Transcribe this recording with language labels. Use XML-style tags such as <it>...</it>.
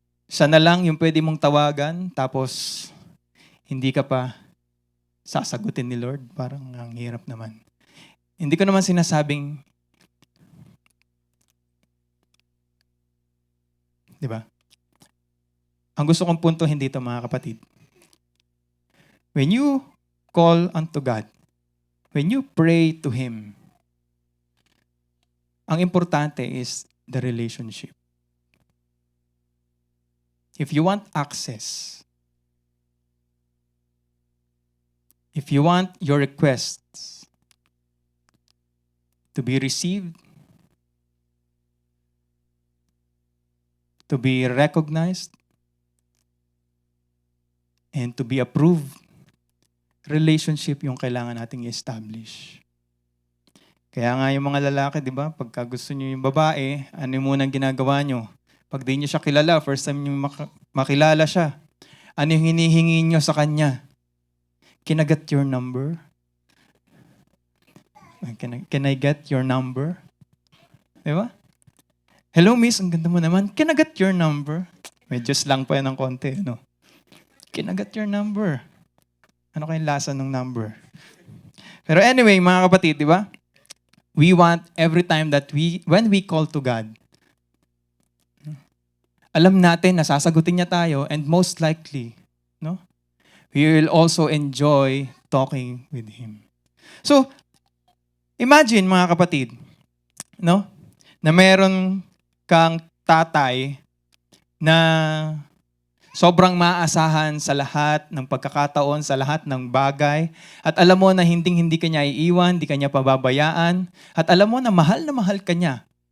<tl>Siya na lang yung pwede mong tawagan, tapos hindi ka pa sasagutin ni Lord. Parang ang hirap naman. Hindi ko naman sinasabing, di ba? Ang gusto kong punto hindi ito, mga kapatid.</tl> <en>When you call unto God, when you pray to Him,</en> <tl>ang importante</tl> <en>is the relationship. If you want access, if you want your requests to be received, to be recognized, and to be approved, relationship</en> <tl>yung kailangan nating i-establish. Kaya nga yung mga lalaki, di ba, pagka gusto nyo yung babae, ano yung munang ginagawa nyo? Pag di nyo siya kilala, first time nyo makilala siya, ano yung hinihingi nyo sa kanya?</tl> <en>Can I get your number? Can I get your number?</en> <tl>Di ba?</tl> <en>Hello, miss,</en> <tl>ang ganda mo naman.</tl> <en>Can I get your number?</en> <tl>Medyo slang pa yan ng konti, no?</tl> <en>Can I get your number?</en> <tl>Ano kayong lasa ng number? Pero anyway, mga kapatid, di ba?</tl> <en>We want every time that when we call to God,</en> <tl>alam natin na sasagutin niya tayo,</tl> <en>and most likely, no, we will also enjoy talking with Him.</en> <tl>So, imagine mga kapatid, no, na meron kang tatay na sobrang maaasahan sa lahat ng pagkakataon, sa lahat ng bagay, at alam mo na hindi ka niya iiwan, hindi ka niya pababayaan, at alam mo na mahal ka niya.</tl>